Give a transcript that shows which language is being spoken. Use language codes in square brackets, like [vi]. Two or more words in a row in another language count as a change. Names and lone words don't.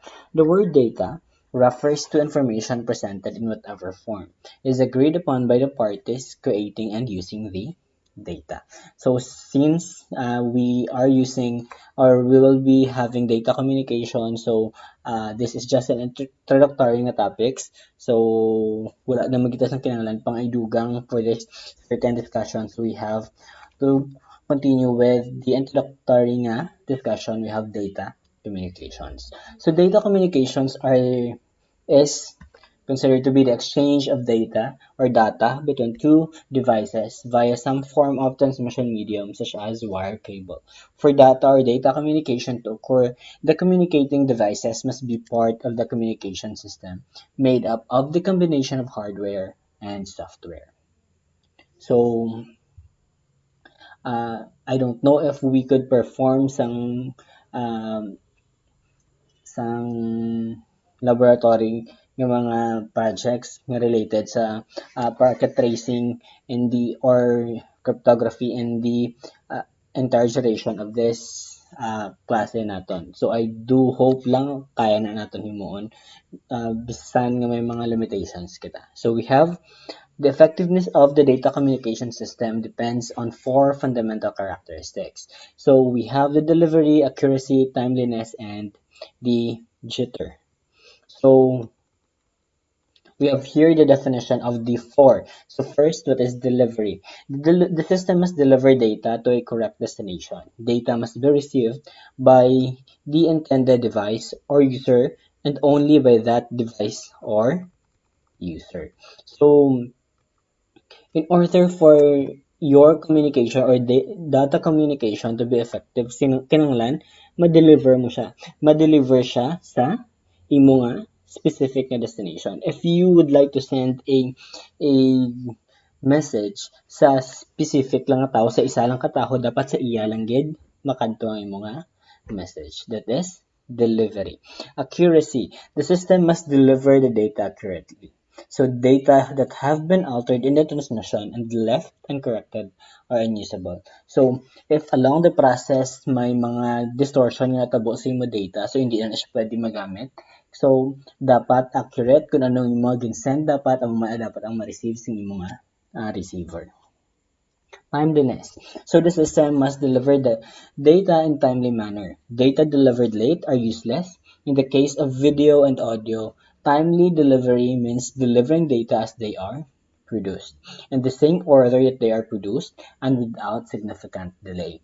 [en] The word data refers to information presented in whatever form is agreed upon by the parties creating and using the data. So since we are using or we will be having data communication, so this is just an introductory na topics. [hil] So wala na magitas ng kinahanglan pang idugang [en] for this certain discussions. We have to continue with the introductory nga discussion. We have data communications. So data communications is considered to be the exchange of data between two devices via some form of transmission medium such as wire cable. For data or data communication to occur, the communicating devices must be part of the communication system made up of the combination of hardware and software. So I don't know if we could perform um, sang laboratory [hil] ng mga [en] projects nga related sa packet tracing and the or cryptography and the entire duration of this [hil] klase naton. [en] So I do hope [hil] lang kaya na naton himuon bisan nga may mga limitations kita. [en] So we have the effectiveness of the data communication system depends on four fundamental characteristics. So we have the delivery, accuracy, timeliness, and the jitter. So we have here the definition of the four. So first, what is delivery? The system must deliver data to a correct destination. Data must be received by the intended device or user and only by that device or user. So in order for your communication or data communication to be effective, [hil] kinanglan, ma-deliver mo siya. Ma-deliver siya sa imo nga specific na destination. [en] If you would like to send a message [hil] sa specific lang nga tao, sa isa lang ka tao, dapat sa iya lang gid makadto ang imo nga message. [en] That is delivery. Accuracy. The system must deliver the data accurately. So data that have been altered in the transmission and left uncorrected are unusable. So if along the process [hil] may mga distortion nga tabo sa imo data, so hindi na siya pwede magamit. So dapat accurate kung anong imo gin-send, dapat ang ma-receive sa imo nga receiver. [en] Timeliness. So the system must deliver the data in timely manner. Data delivered late are useless. In the case of video and audio, timely delivery means delivering data as they are produced, in the same order that they are produced and without significant delay.